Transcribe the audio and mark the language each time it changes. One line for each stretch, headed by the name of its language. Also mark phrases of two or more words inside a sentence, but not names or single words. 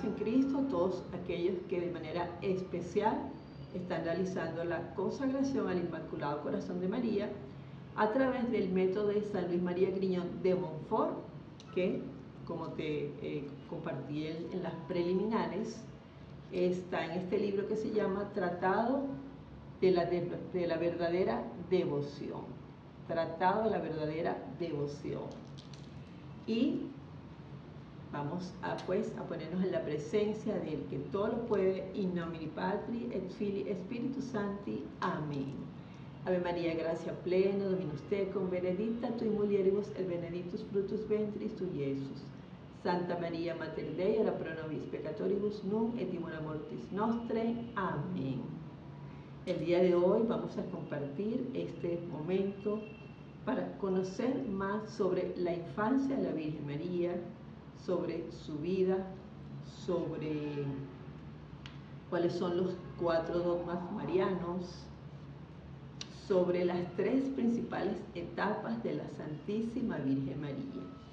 Spanish: Cristo a todos aquellos que de manera especial están realizando la consagración al Inmaculado Corazón de María a través del método de San Luis María Griñón de Montfort, que, como te compartí en las preliminares, está en este libro que se llama Tratado de la verdadera devoción. Tratado de la verdadera devoción. Y vamos a ponernos en la presencia del que todo lo puede,
Latin: in nomine Patri et Filii Spiritus Sancti. Amén. Ave María, gracia plena, Dominus tecum, benedicta tui mulieribus et benedictus fructus ventris tui, Iesus. Santa María, Mater Dei, ora pro nobis peccatoribus, nunc et in hora mortis nostrae. Amén.
Spanish: El día de hoy vamos a compartir este momento para conocer más sobre la infancia de la Virgen María, sobre su vida, sobre cuáles son los 4 dogmas marianos, sobre las 3 principales etapas de la Santísima Virgen María.